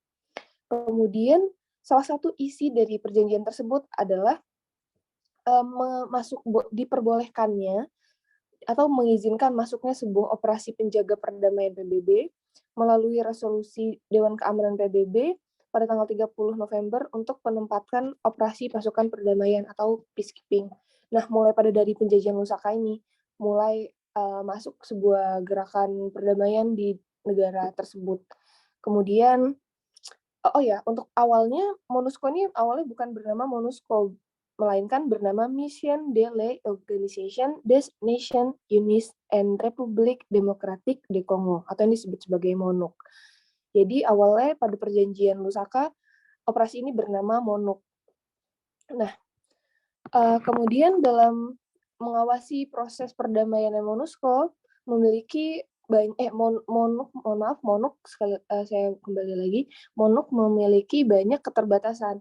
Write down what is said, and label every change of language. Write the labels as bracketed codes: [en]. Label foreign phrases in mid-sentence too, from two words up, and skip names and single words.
[id] Kemudian, salah satu isi dari perjanjian tersebut adalah diperbolehkannya atau mengizinkan masuknya sebuah operasi penjaga perdamaian PBB melalui resolusi Dewan Keamanan PBB pada tanggal 30 November untuk penempatan operasi pasukan perdamaian atau peacekeeping. Nah, mulai dari penjajahan Lusaka ini, mulai masuk sebuah gerakan perdamaian di negara tersebut. Kemudian, untuk awalnya, MONUSCO ini awalnya bukan bernama MONUSCO, melainkan bernama Mission de l'Organisation des Nations Unies and République Démocratique du Congo, atau yang disebut sebagai MONUC. Jadi awalnya pada perjanjian Lusaka, operasi ini bernama MONUC. Nah, kemudian dalam mengawasi proses perdamaian MONUSCO memiliki MONUC sekali saya kembali lagi, MONUC memiliki banyak keterbatasan.